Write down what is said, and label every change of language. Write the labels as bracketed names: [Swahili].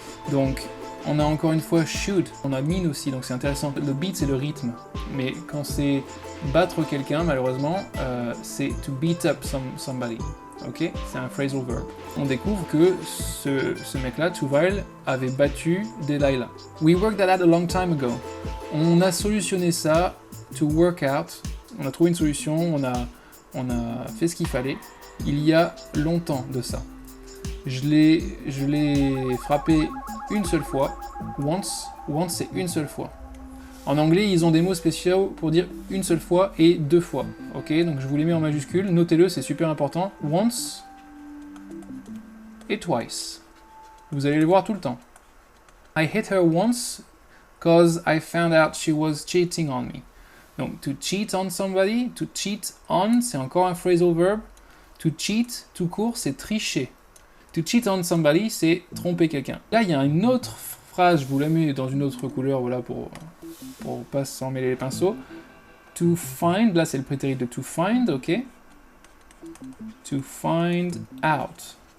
[French] Donc, on a encore une fois should, on a mean aussi, donc c'est intéressant. Le beat, c'est le rythme, mais quand c'est battre quelqu'un, malheureusement, c'est to beat up somebody. Ok, c'est un phrasal verb. On découvre que ce mec-là, Tuval, avait battu Delilah. [English] We worked that out a long time ago. [French] On a solutionné ça, [English] to work out. [French] On a trouvé une solution, on a fait ce qu'il fallait. Il y a longtemps de ça. Je l'ai frappé une seule fois. Once. Once, c'est une seule fois. En anglais, ils ont des mots spéciaux pour dire une seule fois et deux fois. Ok, donc je vous les mets en majuscule. Notez-le, c'est super important. Once et twice. Vous allez le voir tout le temps. [English] I hit her once cause I found out she was cheating on me. [French] Donc, to cheat on somebody, to cheat on, c'est encore un phrasal verb. To cheat, tout court, c'est tricher. To cheat on somebody, c'est tromper quelqu'un. Là, il y a une autre phrase, je vous la mets dans une autre couleur, voilà, pour pas s'en mêler les pinceaux. To find, là, c'est le prétérit de to find, ok. To find out.